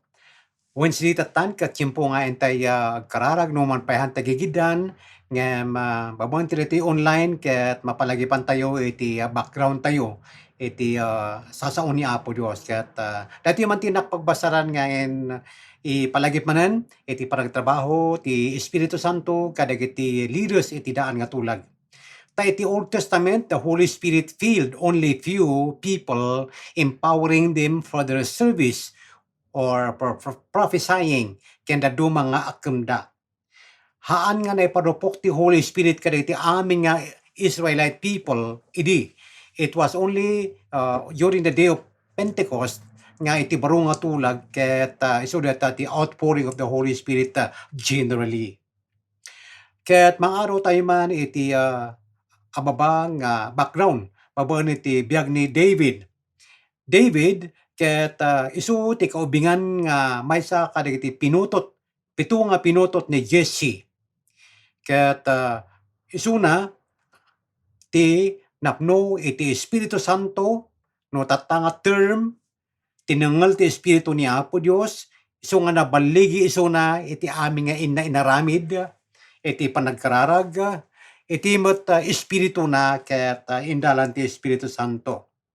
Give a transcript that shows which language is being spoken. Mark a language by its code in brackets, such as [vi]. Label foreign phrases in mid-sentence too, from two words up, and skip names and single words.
[ilo] Wednesday tatan ket tiyempo nga entay agkararag no man payhan tagigidan nga babon ti online ket mapalagipan tayo iti background tayo iti sasaon ni Apo Dios ket dati man ti nakpagbasaran nga ipalagip manen iti panagtrabaho ti Espiritu Santo kadagiti leaders iti daan nga tulag. Ta iti [en] Old Testament, the Holy Spirit filled only few people, empowering them for their service or prophesying [ilo] kenda duma nga akemda. Haan nga naipadupok ti Holy Spirit kadagiti amin nga [en] Israelite people, [ilo] idi. [en] It was only during the day of Pentecost [ilo] nga iti baro nga tulag ket isu data [en] the outpouring of the Holy Spirit generally. [ilo] Ket maaraw tayo man iti ababang background babaan iti biag ni David. David ket isu ti kaubingan nga maysa kadagiti pinutot pito nga pinutot ni Jesse. Ket isuna ti napno iti Espiritu Santo no tatta nga term tinengal ti Espiritu ni Apo Dios isu nga nabaligi isuna iti amin nga inaramid iti panagkararag iti met espiritu na ket indalan ti Espiritu Santo.